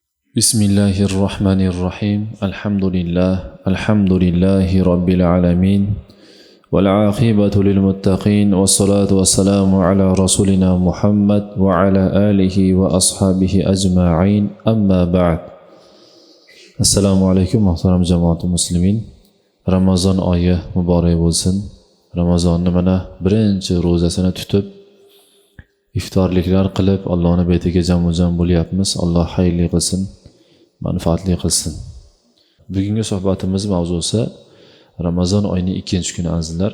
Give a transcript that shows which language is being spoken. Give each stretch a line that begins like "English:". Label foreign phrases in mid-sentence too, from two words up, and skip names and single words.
Arabic: بسم الله الرحمن الرحيم. الحمد لله رب العالمين. والعاقبة للمتقين. والصلاة والسلام على رسولنا محمد وعلى آله وأصحابه أجمعين. أما بعد.
Uzbek: Assalomu alaykum muhtaram jamoat muslimin. Ramazon oyi muborak bo'lsin. Ramazonni mana birinchi ro'zasini tutib iftorliklar qilib Allohning betiga jam bo'lyapmiz. Alloh xayrli qilsin, manfaatli qilsin. Bugungi suhbatimiz mavzusi Ramazon oyining 2-kuni azizlar.